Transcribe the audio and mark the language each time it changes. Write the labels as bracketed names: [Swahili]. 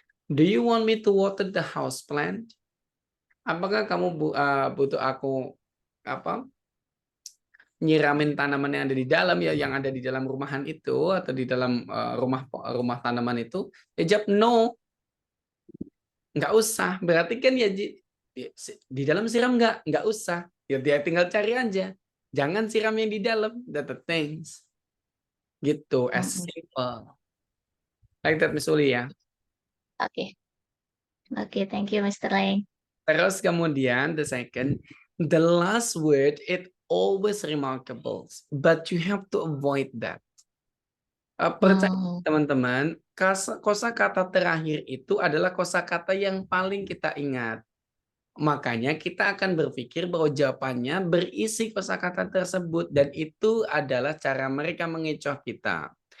[English] Do you want me to water the house plant? [Indonesian] Apakah kamu butuh aku nyiramin tanaman yang ada di dalam, ya, yang ada di dalam rumahan itu atau di dalam rumah tanaman itu? Ya jawab no, nggak usah. Berarti kan ya di dalam siram nggak usah. Ya dia tinggal cari aja. Jangan siram yang di dalam. [English] That the things. Gitu, as simple. Like that, Miss Uli ya. Oke, thank you, Mr. Lang. [Indonesian] Terus kemudian [English] the second, the last word it always remarkable, but you have to avoid that. [Indonesian] Percaya teman-teman, kosakata terakhir itu adalah kosakata yang paling kita ingat. Makanya kita akan berpikir bahwa jawabannya berisi kosakata tersebut dan itu adalah cara mereka mengecoh kita.